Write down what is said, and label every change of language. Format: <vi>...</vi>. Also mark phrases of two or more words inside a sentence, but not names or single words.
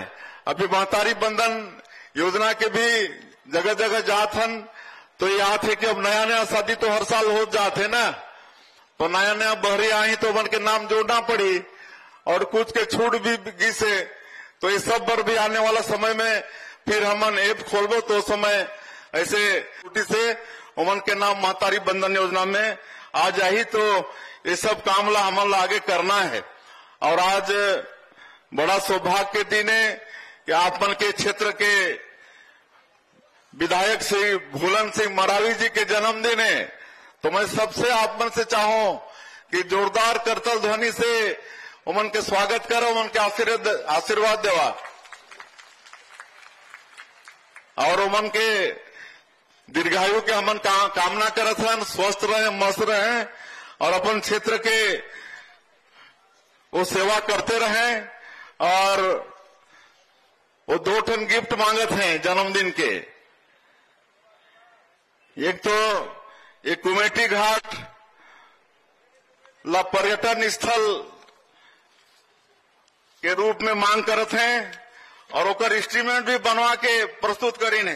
<hne>अभी महतारी बंधन योजना के भी जगह जगह जात हन तो याद है कि अब नया शादी तो हर साल हो जाते ना, तो नया बहरी आई तो मन के नाम जोड़ना पड़ी और कुछ के छूट भी गिसे। तो इस सब पर भी आने वाला समय में फिर हमन ऐप खोलबो तो समय ऐसे छुट्टी से उमन के नाम महतारी बंधन योजना में आ जाही। तो ये सब काम ला हमन ला आगे करना है। और आज बड़ा सौभाग्य के दिन है कि आप मन के क्षेत्र के विधायक श्री भूलन सिंह मरावी जी के जन्मदिन है। तो मैं सबसे आप मन से चाहूं कि जोरदार करतल ध्वनि से उमन के स्वागत करो, उमन के आशीर्वाद देवा और उमन के दीर्घायु के हमन कामना करत हन, स्वस्थ रहे, मस्त रहे और अपन क्षेत्र के वो सेवा करते रहे। और वो 2 ठन गिफ्ट मांगत हैं जन्मदिन के। एक तो एक कुमेटी घाट ला पर्यटन स्थल के रूप में मांग करत हैं और ओकर एस्टीमेट भी बनवा के प्रस्तुत करी नहीं।</hne>